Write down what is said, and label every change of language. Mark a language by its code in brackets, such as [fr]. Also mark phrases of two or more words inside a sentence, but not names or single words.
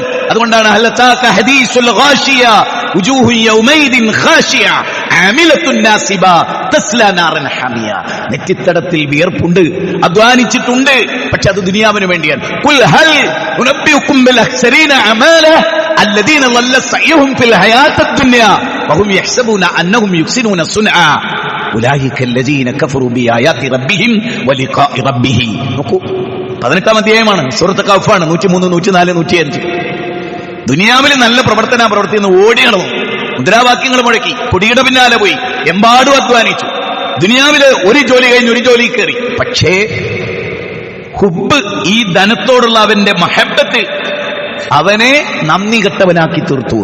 [ar] അതുകൊണ്ടാണ് هل أتاك حديث الغاشية وجوه يومئذ خاشعة عاملة ناصبة تصلى نارا حامية. [ml] നെറ്റിത്തടത്തിൽ വിയർപ്പുണ്ട്, അധ്വാനിച്ചിട്ടുണ്ട്, പക്ഷെ അത് ദുനിയാവിന് വേണ്ടിയാണ്. [ar] قل هل أنبئكم بالأخسرين أعمالا الذين ضل سعيهم في الحياة الدنيا وهم يحسبون أنهم يحسنون صنعا أولئك الذين كفروا بآيات ربهم ولقاء ربه. [ml] നോക്കൂ, 18-ാം അധ്യായമാണ്, സൂറത്ത് കഹ്ഫാണ്. 103, 104, 105. ദുനിയാവിൽ നല്ല പ്രവർത്തിക്കുന്ന ഓടിയണോ, മുദ്രാവാക്യങ്ങൾ മുഴക്കി, പൊടിയുടെ പിന്നാലെ പോയി, എമ്പാടും അധ്വാനിച്ചു. ദുനിയാവില് ഒരു ജോലി കഴിഞ്ഞ് ഒരു ജോലി കയറി. പക്ഷേ ഹുബ്ബ്, ഈ ധനത്തോടുള്ള അവന്റെ മഹബത്ത് അവനെ നന്ദി കെട്ടവനാക്കി തീർത്തു.